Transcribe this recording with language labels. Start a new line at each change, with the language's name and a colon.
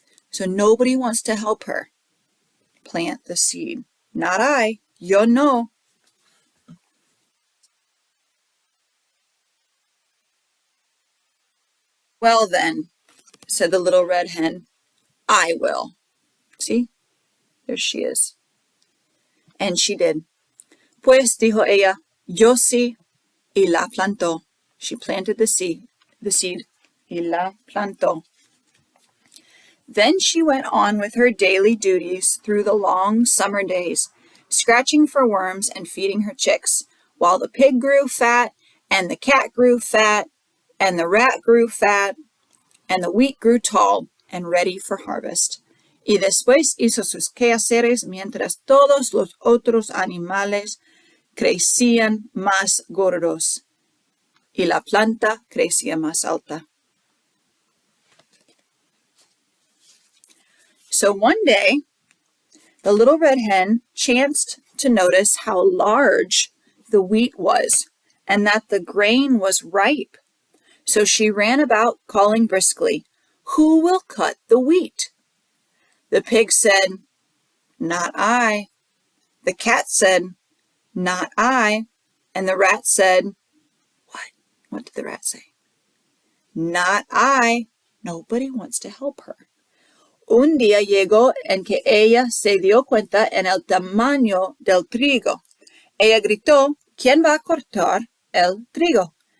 English: So nobody wants to help her plant the seed. Not I,
Spanish: yo no.
English: "Well then," said the little red hen, "I will." See, there she is. And she did.
Spanish: Pues, dijo ella, "Yo sí," y la plantó.
English: She planted the seed,
Spanish: y la plantó.
English: Then she went on with her daily duties through the long summer days, scratching for worms and feeding her chicks, while the pig grew fat, and the cat grew fat, and the rat grew fat, and the wheat grew tall and ready for harvest.
Spanish: Y después hizo sus quehaceres mientras todos los otros animales crecían más gordos y la planta crecía más alta.
English: So one day, the little red hen chanced to notice how large the wheat was and that the grain was ripe. So she ran about calling briskly, "Who will cut the wheat?" The pig said, "Not I." The cat said, "Not I." And the rat said, "What? What did the rat say?" "Not I." Nobody wants to help her.
Spanish: Un día llegó en que ella se dio cuenta en el tamaño del trigo. Ella gritó, "¿Quién va a cortar el trigo?"